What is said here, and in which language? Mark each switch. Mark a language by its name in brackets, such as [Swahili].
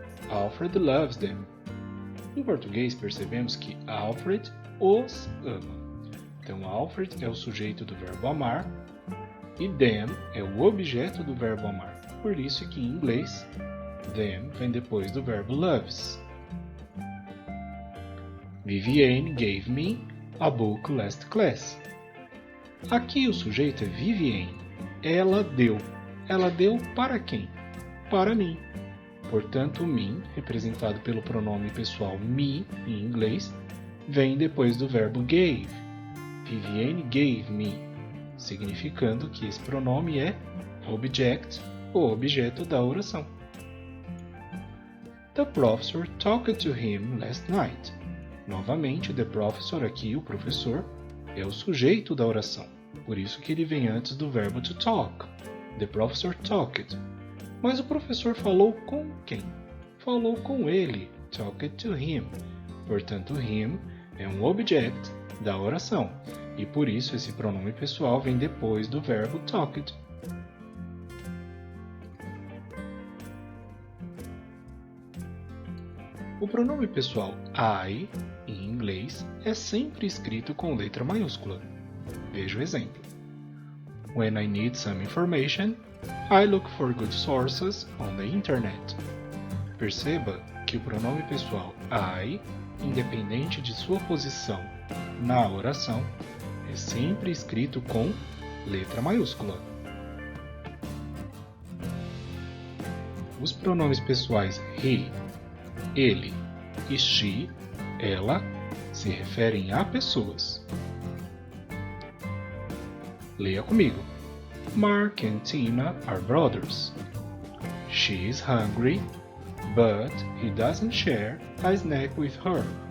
[English] Alfred loves them. [Portuguese] Em português percebemos que Alfred os ama. Então Alfred é o sujeito do verbo amar e them é o objeto do verbo amar. Por isso que em inglês them vem depois do verbo loves. [English] Vivienne gave me a book last class. [Portuguese] Aqui o sujeito é Vivienne. Ela deu. Ela deu para quem? Para mim. Portanto, o me, representado pelo pronome pessoal me, em inglês, vem depois do verbo gave. [English] Vivienne gave me, [Portuguese] significando que esse pronome é object, ou objeto da oração. [English] The professor talked to him last night. [Portuguese] Novamente, the professor aqui, o professor, é o sujeito da oração. Por isso que ele vem antes do verbo to talk. [English] The professor talked. [Portuguese] Mas o professor falou com quem? Falou com ele. [English] Talked to him. [Portuguese] Portanto, him é um object da oração. E por isso esse pronome pessoal vem depois do verbo talked. O pronome pessoal I, em inglês, é sempre escrito com letra maiúscula. Veja o exemplo. [English] When I need some information, I look for good sources on the internet. [Portuguese] Perceba que o pronome pessoal I, independente de sua posição na oração, é sempre escrito com letra maiúscula. Os pronomes pessoais he, ele e she, ela, se referem a pessoas. Leia comigo. [English] Mark and Tina are brothers. She is hungry, but he doesn't share a snack with her.